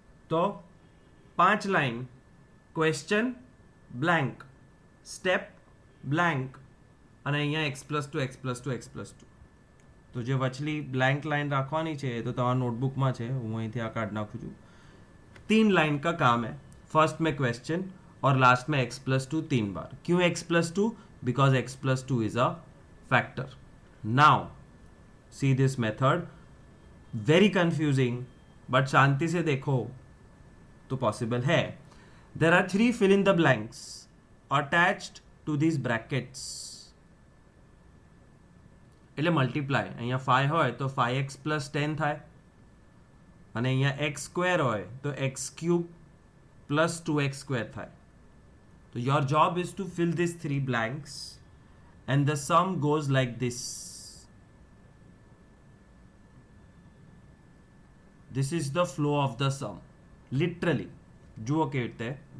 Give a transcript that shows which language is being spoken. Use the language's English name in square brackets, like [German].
[Gujarati] તો 5 line question blank, step blank, અને અહીંયા x+2 x+2 x+2. તો જે વચલી બ્લેન્ક લાइन રાખવાની છે એ તો તમારા નોટબુકમાં છે, હું અહીંથી આ કાઢ નાખું છું. [Hindi] 3 लाइन का काम है. फर्स्ट में क्वेश्चन और लास्ट में x+2 3 बार. क्यों x+2? [English] Because x+2 is a factor. Now see this method, very confusing, but [Hindi] शांति से देखो तो [English] Possible है. There are 3 fill in the blanks attached to these brackets. [Gujarati] એટલે મલ્ટીપ્લાય અહીંયા 5 હોય તો 5x + 10 થાય, અને અહીંયા x² હોય તો x³ + 2x² થાય. [English] તો your job is to fill these 3 blanks and the sum goes like this. This is the flow of the sum. Literally. [Gujarati] જુઓ કેવી રીતે.